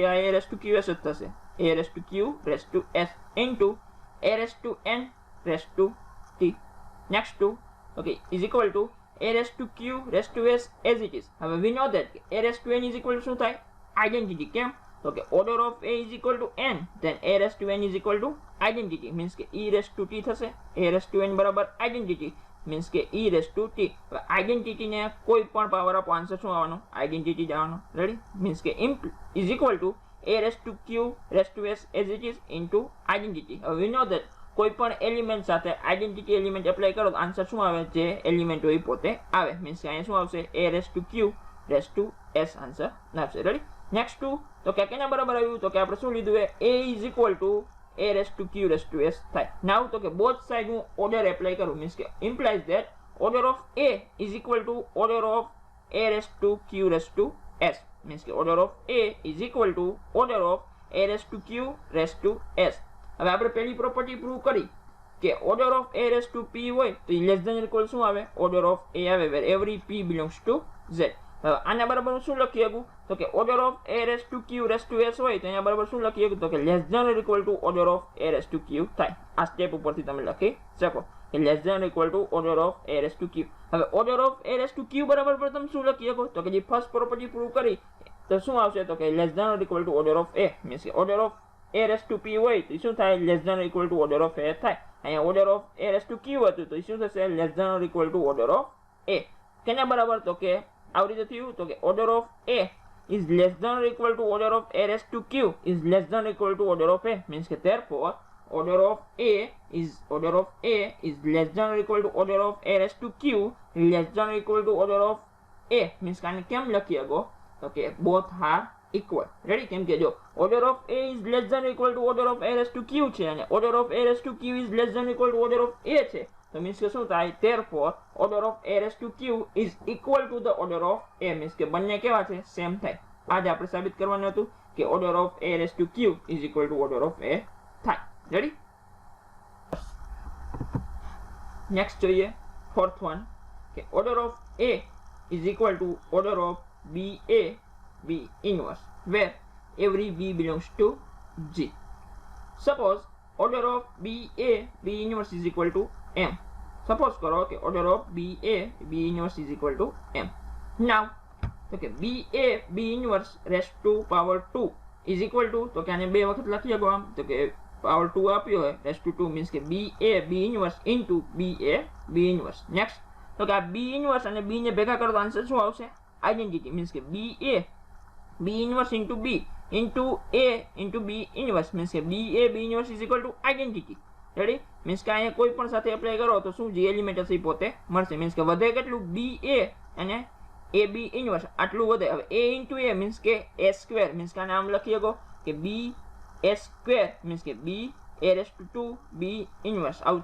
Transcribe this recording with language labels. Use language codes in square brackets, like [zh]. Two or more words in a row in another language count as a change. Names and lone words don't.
[gu] આ [en] a raised to qs [gu] જ થશે [en] a raised to q raised to s into a raised to n raised to t next to okay is equal to a raised to q raised to s as it is [gu] હવે [en] we know that a raised to n is equal to [gu] શું થાય identity કેમ તો કે [en] order of a is equal to n then a raised to n is equal to identity means [gu] કે [en] e raised to t [gu] થશે [en] a raised to n [gu] બરાબર identity means કે [en] e raised to t [gu] હવે identity ને કોઈ પણ પાવર આપો આન્સર શું આવવાનો identity જ આવવાનો [en] ready means [gu] કે [en] is equal to a raised to q raised to s as it is into identity [gu] હવે [en] we know that [gu] કોઈ પણ એલિમેન્ટ સાથે [en] identity element apply [gu] કરો તો આન્સર શું આવે જે એલિમેન્ટ હોય પોતે આવે મીન્સ કે અહીંયા શું આવશે [en] a raised to q raised to s answer [gu] આવશે [en] ready next to [gu] તો કે કેના બરાબર આવ્યું તો કે આપણે શું લીધું [en] a is equal to a raised to q raised to s [gu] થાય નાઉ તો કે [en] both side [gu] હું [en] order apply [gu] કરું મીન્સ કે [en] implies that order of a is equal to order of a raised to q raised to s means [gu] કે [en] order of a is equal to order of a raised to q raised to s [gu] હવે આપણે પહેલી [en] property prove [gu] કરી કે [en] order of a raised to p [gu] હોય તો [en] less than equal [gu] શું આવે [en] order of a [gu] આવે [en] where every p belongs to z [gu] હવે આના બરાબર શું લખી શકું તો કે [en] order of a raised to q raised to s [gu] હોય તો અહીંયા બરાબર શું લખી શકું તો કે [en] less than equal to order of a raised to q [gu] થાય આ સ્ટેપ ઉપરથી તમે લખી શકો કે [en] less than equal to order of a raised to q [gu] હવે [en] order of a raised to q [gu] બરાબર પર તમે શું લખી શકો તો કે જે [en] first property prove [gu] કરી તો શું આવશે તો કે [en] less than equal to order of a [gu] મીન્સ કે [en] order of a raised to p [gu] હોય તો શું થાય [en] less than equal to order of a [gu] થાય અહીંયા [en] order of a raised to q [gu] હતું તો શું થશે [en] less than equal to order of a [gu] કેના બરાબર તો કે આવી રીતે થયું તો કે [en] order of a is less than or equal to order of a raised to q is less than or equal to order of a means [gu] કે [en] therefore order of a is less than or equal to order of a raised to q less than or equal to order of a means [gu] કાને કેમ લખી શકો તો કે [en] both are equal ready [gu] કેમ કે જો [en] order of a is less than or equal to order of a raised to q [gu] છે અને [en] order of a raised to q is less than or equal to order of a [gu] છે તો મીન્સ કે શું થાય [en] therefore order of a raised to q is equal to the order of a [gu] મીન્સ કે બંને કેવા છે સેમ થાય આ જ આપણે સાબિત કરવાનું હતું કે [en] order of a raised to q is equal to order of a [gu] થાય રેડી નેક્સ્ટ જોઈએ [en] fourth one [gu] કે [en] order of a is equal to order of b inverse where every b belongs to g suppose order of b inverse is equal to m suppose [gu] કરો કે [en] order of b inverse is equal to m now [gu] તો કે [en] b inverse raised to power 2 is equal to [gu] તો કે આને બે વખત લખી શકો આમ તો કે [en] power 2 [gu] આપ્યો હોય [en] raised to 2 means [gu] કે [en] b inverse into b inverse next [gu] તો કે આ [en] b inverse [gu] અને b ને ભેગા કરો તો આન્સર શું આવશે [en] identity means [gu] કે [en] b inverse into b into a into b inverse means [gu] કે [en] b inverse is equal to identity ready [gu] મીન્સ કે અહીંયા કોઈ પણ સાથે એપ્લાય કરો તો શું જે એલિમેન્ટ હશે એ પોતે મળશે મીન્સ કે વધે કેટલું ba અને [en] ab inverse [gu] આટલું વધે હવે [en] a into a [gu] મીન્સ કે [en] a square [gu] મીન્સ કે આને આમ લખી શકો કે [en] b a square [gu] મીન્સ કે [en] b a raised to 2 b inverse [gu] આવું